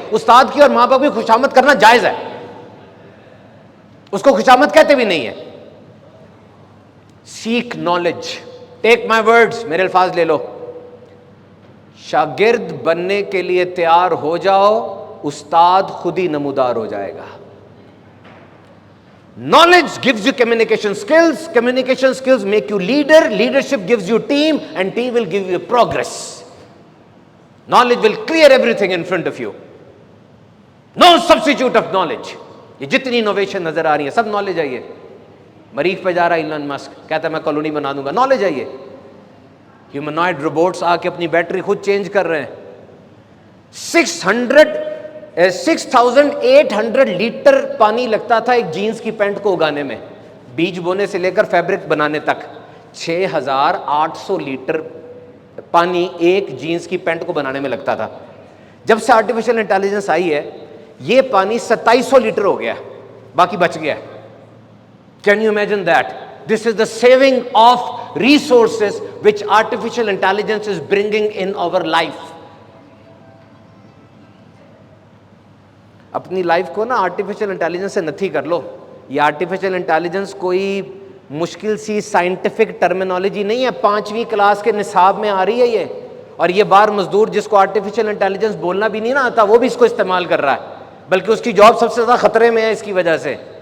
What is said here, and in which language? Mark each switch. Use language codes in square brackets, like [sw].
[ur] استاد کی اور ماں باپ کی خوشامد کرنا جائز ہے، اس کو خوشامد کہتے بھی نہیں ہے. [en] Seek knowledge. Take my words, [ur] میرے الفاظ لے لو. شاگرد بننے کے لیے تیار ہو جاؤ، استاد خود ہی نمودار ہو جائے گا. [en] Knowledge gives you communication skills. Communication skills make you leader. Leadership gives you team, and team will give you progress. Knowledge will clear everything in front of you. No substitute of knowledge. [ur] یہ جتنی innovation نظر آ رہی ہے سب knowledge I ہے. مریخ پہ جا رہا ہے ایلن مسک, کہتا ہے میں کالونی بنا دوں گا, نالج آئی ہے. ہیومنوائڈ روبوٹس آ کے اپنی بیٹری خود چینج کر رہے ہیں. 6,800 لیٹر پانی لگتا تھا ایک جینس کی پینٹ کو اگانے میں, بیج بونے سے لے کر فیبرک بنانے تک. 6,800 لیٹر پانی ایک جینس کی پینٹ کو بنانے میں لگتا تھا. جب سے آرٹیفیشل انٹیلیجنس آئی ہے یہ پانی 2700 لیٹر ہو گیا, باقی بچ گیا. [en] Can you imagine that? This is the saving of resources which artificial intelligence is bringing in our life. [ur] اپنی لائف کو نا آرٹیفیشل انٹیلیجنس سے نتھی کر لو. یہ آرٹیفیشل انٹیلیجنس کوئی مشکل سی سائنٹیفک ٹرمینالوجی نہیں ہے, 5ویں کلاس کے نصاب میں آ رہی ہے یہ. اور یہ بار مزدور جس کو آرٹیفیشل انٹیلیجنس بولنا بھی نہیں نا آتا وہ بھی اس کو استعمال کر رہا ہے, بلکہ اس کی جاب سب سے زیادہ خطرے میں ہے اس کی وجہ سے.